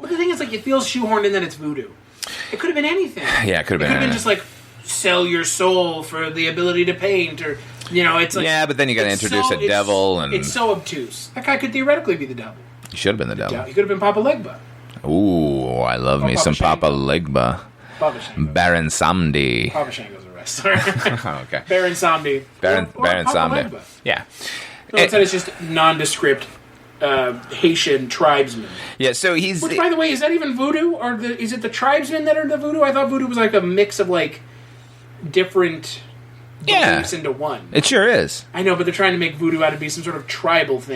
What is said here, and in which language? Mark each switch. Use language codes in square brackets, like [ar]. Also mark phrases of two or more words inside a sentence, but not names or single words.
[en] But the thing is, like, it feels shoehorned in that it's voodoo. It could have been anything. Yeah, it could have been just like sell your soul for the ability to paint, or it's like. Yeah, but then you got to introduce a devil, and it's so obtuse. That guy could theoretically be the devil. He should have been the devil. He could have been Papa Legba. Ooh, I love me some Papa Legba. Papa Shango. Baron Samdi. Papa Shango's a wrestler. Okay. Baron Samdi. Baron Papa Samdi. Legba. Yeah. No, instead it's just nondescript Haitian tribesmen. Yeah, so he's... Which, by the way, is that even voodoo? Or is it the tribesmen that are the voodoo? I thought voodoo was like a mix of, like, different beliefs into one. It sure is. I know, but they're trying to make voodoo out to be some sort of tribal thing.